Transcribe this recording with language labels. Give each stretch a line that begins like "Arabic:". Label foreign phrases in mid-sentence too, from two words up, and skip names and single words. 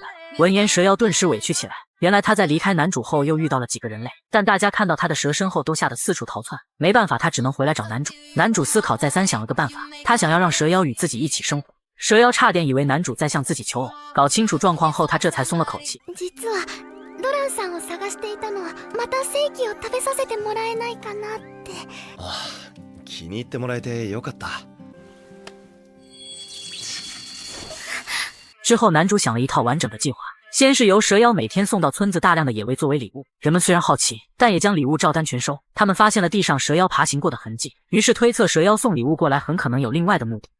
Chinese: 闻言，蛇妖顿时委屈起来。原来他在离开男主后又遇到了几个人类，但大家看到他的蛇身后都吓得四处逃窜，没办法，他只能回来找男主。男主思考再三，想了个辦法，他想要让蛇妖与自己一起生活。蛇妖差点以为男主在向自己求偶，搞清楚状况后，他这才松了口气。
Japanese: 実はドランさんを探していたのはまた正規を食べさせてもらえないかなって。ああ、気に入ってもらえてよかった。
Chinese: 之后，男主想了一套完整的计划。先是由蛇妖每天送到村子大量的野味作为礼物，人们虽然好奇，但也将礼物照单全收。他们发现了地上蛇妖爬行过的痕迹，于是推测蛇妖送礼物过来很可能有另外的目的。